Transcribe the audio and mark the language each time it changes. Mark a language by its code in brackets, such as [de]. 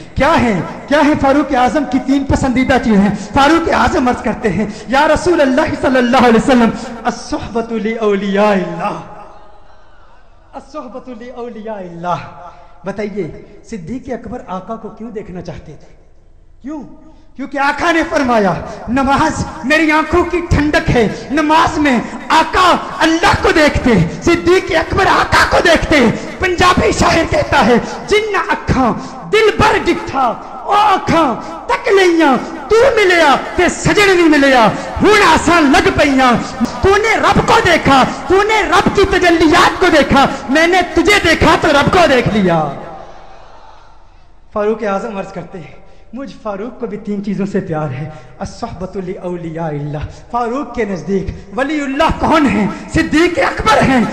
[ur] کیا ہے فاروق اعظم کی تین پسندیدہ چیزیں؟ فاروق اعظم عرض کرتے ہیں یا رسول اللہ صلی اللہ علیہ وسلم [ar] الصحبۃ لاولیاء اللہ، الصحبۃ لاولیاء اللہ. [ur] بتائیے صدیق اکبر آقا کو کیوں دیکھنا چاہتے تھے؟ کیونکہ آقا نے فرمایا نماز میری آنکھوں کی ٹھنڈک ہے. نماز میں آقا اللہ کو دیکھتے، صدیق اکبر آقا کو دیکھتے. [pa] پنجابی شاعر کہتا ہے جن اکھاں دل بر ڈٹھا او اکھاں تک لیاں تو ملیا تے سجن نہیں ملیا ہن آسان لگ پیاں. [ur] تو نے رب کو دیکھا، تو نے رب کی تجلیات کو دیکھا، میں نے تجھے دیکھا تو رب کو دیکھ لیا. فاروق اعظم عرض کرتے ہیں مجھ فاروق کو بھی تین چیزوں سے پیار ہے. [ar] الصحبۃ لاولیاء اللہ، [ur] فاروق کے نزدیک ولی اللہ کون ہیں؟ صدیق اکبر ہیں.